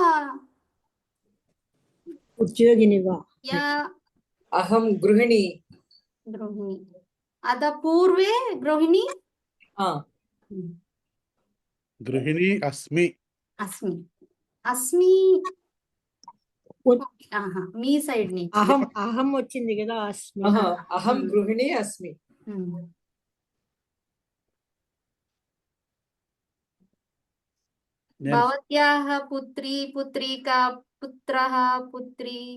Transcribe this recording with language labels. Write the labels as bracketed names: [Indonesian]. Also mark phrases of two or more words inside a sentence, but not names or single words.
[Sanskrit] उद्योगिनी वा या अहं गृहिणी गृहिणी अतः पूर्वे गृहिणी गृहिणी अस्मि अस्मि अस्मि [Telugu] మీ సైడ్ నుంచి అహం వచ్చింది కదా అస్మి [Sanskrit] అహం గృహిణి అస్మి భవత్యాః పుత్రీ పుత్రికా పుత్రః పుత్రీ